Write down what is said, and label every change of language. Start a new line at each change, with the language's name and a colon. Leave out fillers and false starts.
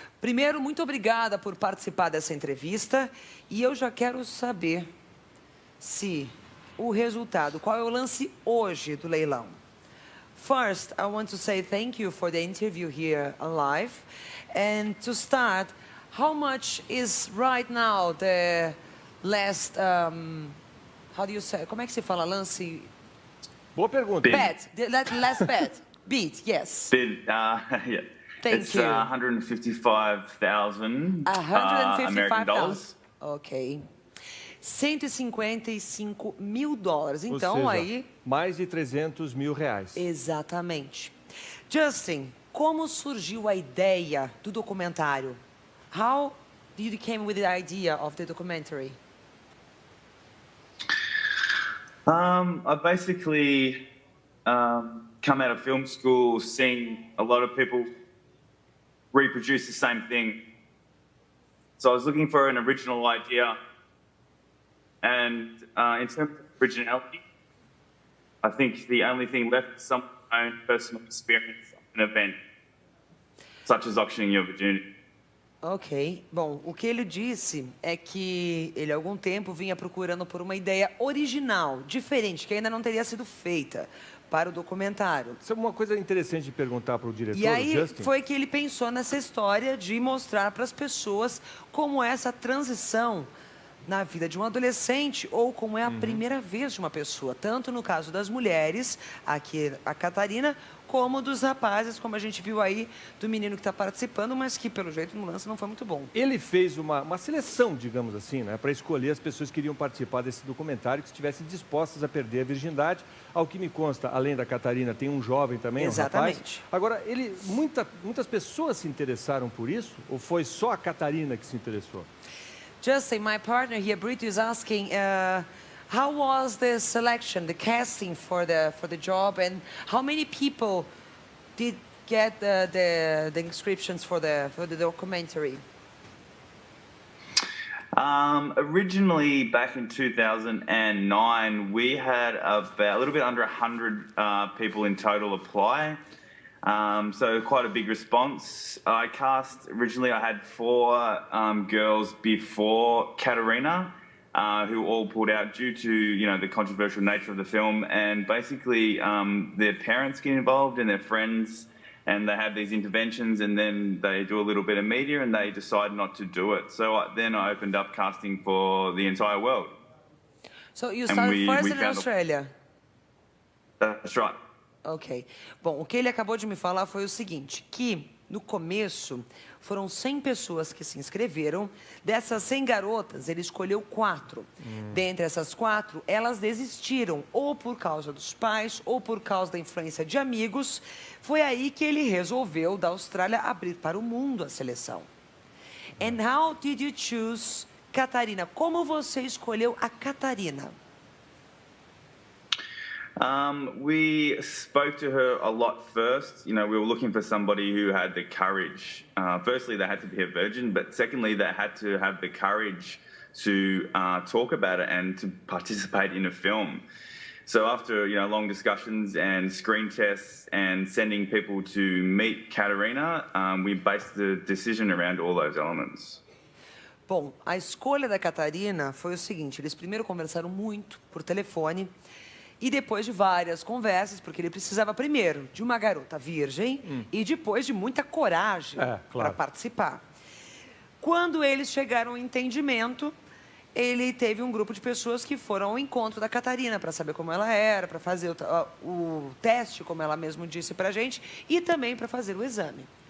Portuguese: Primeiro, muito obrigada por participar dessa entrevista e eu já quero saber se o resultado, qual é o lance hoje do leilão.
English: First, I want to say thank you for the interview here live. And to start, how much is right now the last, how do you say, como é que se fala lance?
Portuguese: Boa pergunta.
English: Bet, the last bet, beat, yes. Bid, yeah. Thank it's you. 155,000 American dollars.
Portuguese: Ok. 155 mil dólares. Ou Então, seja, aí... mais de R$300 mil. Exatamente. Justin, como surgiu a ideia do documentário?
English: How did you came with the idea of the documentary? I basically come out of film school seeing a lot of people reproduce the same thing. So I was looking for an original idea. And in terms of originality, I think the only thing left is someone's own personal experience of an event, such as auctioning your virginity. Ok.
Portuguese: Bom, o que ele disse é que ele há algum tempo vinha procurando por uma ideia original, diferente, que ainda não teria sido feita para o documentário. Isso é uma coisa interessante de perguntar para o diretor, E aí Justin. foi que ele pensou nessa história de mostrar para as pessoas como é essa transição na vida de um adolescente ou como é a primeira vez de uma pessoa, tanto no caso das mulheres, aqui a Catarina, como dos rapazes, como a gente viu aí, do menino que está participando, mas que pelo jeito no lance não foi muito bom. Ele fez uma seleção, digamos assim, né, para escolher as pessoas que iriam participar desse documentário, que estivessem dispostas a perder a virgindade. Ao que me consta, além da Catarina, tem um jovem também, Exatamente. um rapaz. Agora, muitas pessoas se interessaram por isso? Ou foi só a Catarina que se interessou?
English: Justin, my partner here, Brito, is asking, how was the selection, the casting for the job, and how many people did get the inscriptions for the documentary? Originally, back in 2009, we had about a little bit under 100 people in total apply. So quite a big response. Originally I had 4 girls before Katarina, who all pulled out due to, the controversial nature of the film. And basically their parents get involved and their friends, and they have these interventions, and then they do a little bit of media and they decide not to do it. So then I opened up casting for the entire world. So you started first in Australia? That's right. Ok.
Portuguese: Bom, o que ele acabou de me falar foi o seguinte, que no começo foram 100 pessoas que se inscreveram. Dessas 100 garotas, ele escolheu 4. Dentre essas 4, elas desistiram, ou por causa dos pais, ou por causa da influência de amigos. Foi aí que ele resolveu, da Austrália, abrir para o mundo a seleção.
English: And how did you choose Katarina?
Portuguese: Como você escolheu a Katarina?
English: We spoke to her a lot first. We were looking for somebody who had the courage. Firstly, they had to be a virgin, but secondly, they had to have the courage to talk about it and to participate in a film. So after, long discussions and screen tests and sending people to meet Katarina, we based the decision around all those elements.
Portuguese: Bom, a escolha da Katarina foi o seguinte, eles primeiro conversaram muito por telefone. E depois de várias conversas, porque ele precisava primeiro de uma garota virgem e depois de muita coragem para participar. Quando eles chegaram ao entendimento, ele teve um grupo de pessoas que foram ao encontro da Katarina para saber como ela era, para fazer o teste, como ela mesmo disse para a gente, e também para fazer o exame.